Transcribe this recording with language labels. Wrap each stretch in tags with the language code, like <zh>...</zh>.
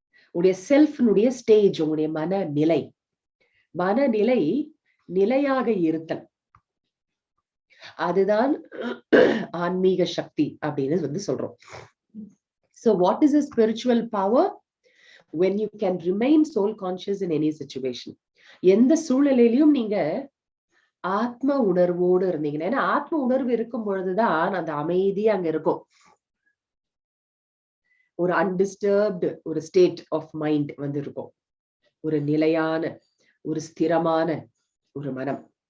<ta>உங்களுடைய செல்ஃப்னுடைய ஸ்டேஜ், உங்களுடைய மனநிலை நிலையாக இருத்தல், அதுதான் ஆன்மீக சக்தி அப்படின்னு வந்து சொல்றோம்.</ta> <en>So what is a spiritual power? When you can remain soul conscious in any situation.</en> <ta>எந்த சூழ்நிலையிலும் நீங்க ஆத்ம உணர்வோடு இருந்தீங்கன்னா, ஏன்னா ஆத்ம உணர்வு இருக்கும் பொழுதுதான் அந்த அமைதி அங்க இருக்கும். ஒரு அன்டிஸ்டர்ப்டு ஒரு ஸ்டேட் ஆஃப் மைண்ட் வந்து இருக்கும். ஒரு நிலையான, ஒரு ஸ்திரமான ஒரு மனம்.</ta>